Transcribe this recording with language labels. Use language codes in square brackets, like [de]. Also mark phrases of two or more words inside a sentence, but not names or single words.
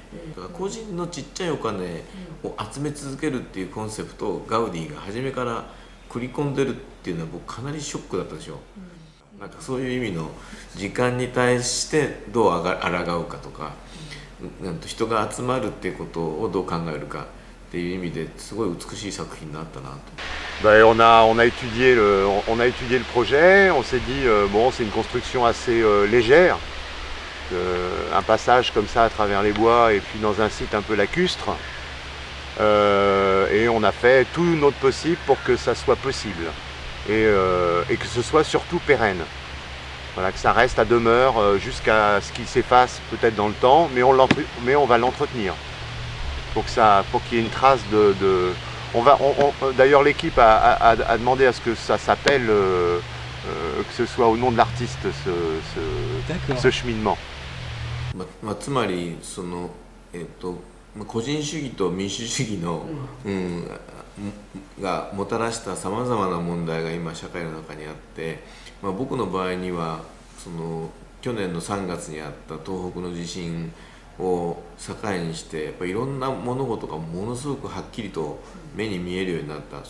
[ja] だから個人のちっちゃいお金を集め続けるっていうコンセプトをガウディが初めから繰り込んでるっていうのは僕かなりショックだったでしょ。なんかそういう意味の時間に対してどう抗うかとか、人が集まるっていうことをどう考えるかっていう意味ですごい美しい作品になったなと。 [fr] Ben, on a étudié le projet, on s'est dit bon, c'est une construction assez légère, un passage comme ça à travers les bois et puis dans un site un peu lacustre, et on a fait tout notre possible pour que ça soit possible et que ce soit surtout pérenne. Voilà, que ça reste à demeure jusqu'à ce qu'il s'efface peut-être dans le temps, mais on va l'entretenir pour qu'il y ait une trace de d'ailleurs, l'équipe a demandé à ce que ça s'appelle, que ce soit au nom de l'artiste, ce cheminement. [ja] つまりその個人主義と民主主義の、がもたらしたさまざまな問題が今社会の中にあって、僕の場合にはその去年の3月にあった東北の地震を境にしてやっぱいろんな物事がものすごくはっきりと目に見えるようになった。